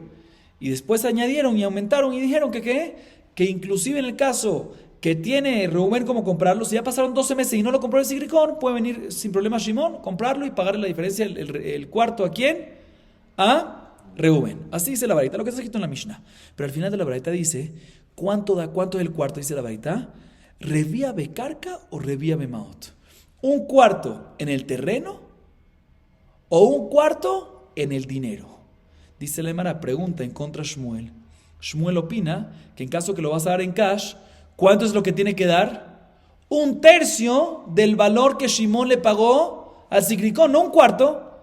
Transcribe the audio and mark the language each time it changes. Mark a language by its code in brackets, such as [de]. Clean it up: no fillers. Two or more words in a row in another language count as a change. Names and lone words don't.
[es] Y después añadieron y aumentaron y dijeron que inclusive en el caso que tiene Reuben como comprarlo, si ya pasaron 12 meses y no lo compró el Sigricón, puede venir sin problema Shimón, comprarlo y pagarle la diferencia, el cuarto ¿a quién? A Reuben. Así dice la Baraita, lo que está escrito en la Mishnah. Pero al final de la Baraita dice, ¿cuánto es el cuarto? Dice la Baraita, [he] רביע בקרקע או רביע במעות? [es] ¿Un cuarto en el terreno o un cuarto en el dinero? Dice la Gemara, pregunta en contra de Shmuel. Shmuel opina que en caso que lo vas a dar en cash, ¿cuánto es lo que tiene que dar? Un tercio del valor que Shimón le pagó al Sigricón, no un cuarto.